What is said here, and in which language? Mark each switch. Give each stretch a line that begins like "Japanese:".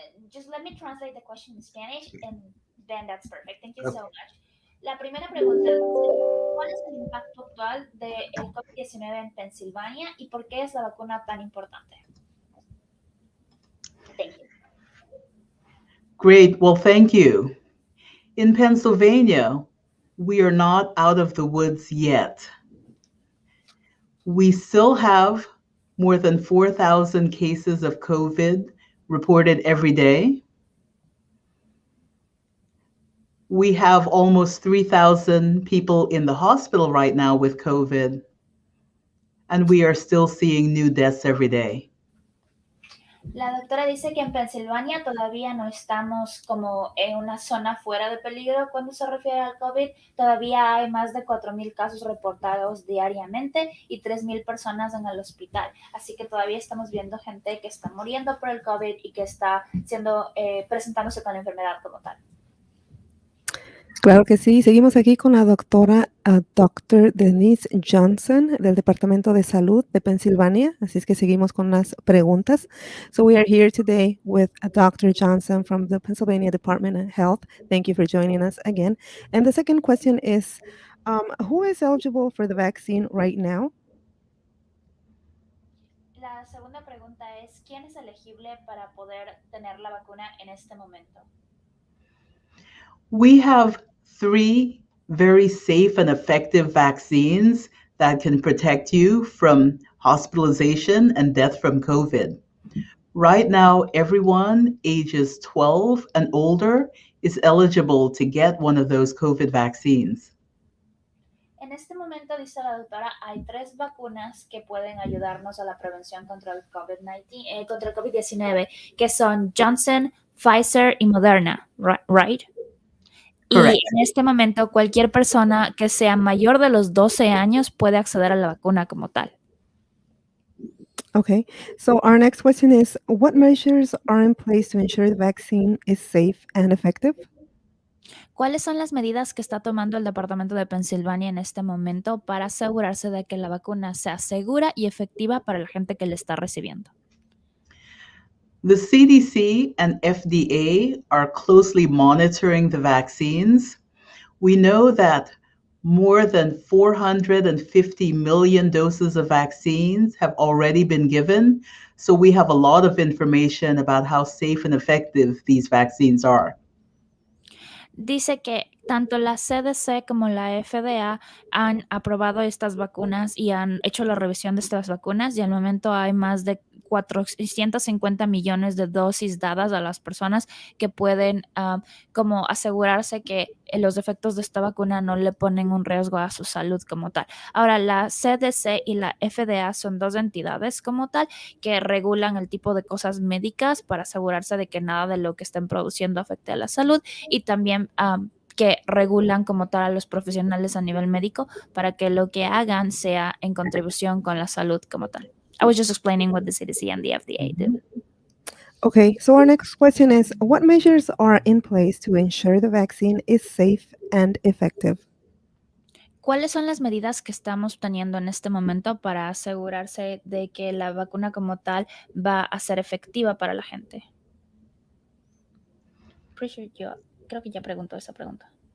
English: Just let me translate the question in Spanish, and then that's perfect. Thank you so much.
Spanish: La primera pregunta es, ¿cuál es el impacto actual del COVID-19 en Pensilvania y por qué es la vacuna tan importante?
English: Thank you. Great. Well, thank you. In Pennsylvania, we are not out of the woods yet. We still have more than 4,000 cases of COVID reported every day. We have almost 3,000 people in the hospital right now with COVID, and we are still seeing new deaths every day.
Spanish: La doctora dice que en Pensilvania todavía no estamos como en una zona fuera de peligro cuando se refiere al COVID. Todavía hay más de 4,000 casos reportados diariamente y 3,000 personas en el hospital. Así que todavía estamos viendo gente que está muriendo por el COVID y que está presentándose con la enfermedad como tal. Claro que sí. Seguimos aquí con la doctora Dr. Denise Johnson del Departamento de Salud de Pensilvania. Así es que seguimos con las preguntas.
English: So we are here today with Dr. Johnson from the Pennsylvania Department of Health. Thank you for joining us again. And the second question is, who is eligible for the vaccine right now?
Spanish: La segunda pregunta es, ¿quién es elegible para poder tener la vacuna en este momento?
English: We have 3 very safe and effective vaccines that can protect you from hospitalization and death from COVID. Right now, everyone ages 12 and older is eligible to get one of those COVID vaccines.
Spanish: En este momento, dice la doctora, hay 3 vacunas que pueden ayudarnos a la prevención contra el COVID-19, que son Johnson, Pfizer y Moderna,
English: right? Correct.
Spanish: Y en este momento, cualquier persona que sea mayor de los 12 años puede acceder a la vacuna como tal.
English: Okay, so our next question is, what measures are in place to ensure the vaccine is safe and effective?
Spanish: ¿Cuáles son las medidas que está tomando el Departamento de Pensilvania en este momento para asegurarse de que la vacuna sea segura y efectiva para la gente que la está recibiendo?
English: The CDC and FDA are closely monitoring the vaccines. We know that more than 450 million doses of vaccines have already been given. So we have a lot of information about how safe and effective these vaccines are.
Spanish: Dice que tanto la CDC como la FDA han aprobado estas vacunas y han hecho la revisión de estas vacunas y al momento hay más de 450 millones de dosis dadas a las personas que pueden como asegurarse que los efectos de esta vacuna no le ponen un riesgo a su salud como tal. Ahora, la CDC y la FDA son dos entidades como tal que regulan el tipo de cosas médicas para asegurarse de que nada de lo que estén produciendo afecte a la salud y también que regulan como tal a los profesionales a nivel médico para que lo que hagan sea en contribución con la salud como tal.
English: I was just explaining what the CDC and the FDA did. Okay, so our next question is, what measures are in place to ensure the vaccine is safe and effective?
Spanish: ¿Cuáles son las medidas que estamos teniendo en este momento para asegurarse de que la vacuna como tal va a ser efectiva para la gente? Creo que ya preguntó esa pregunta.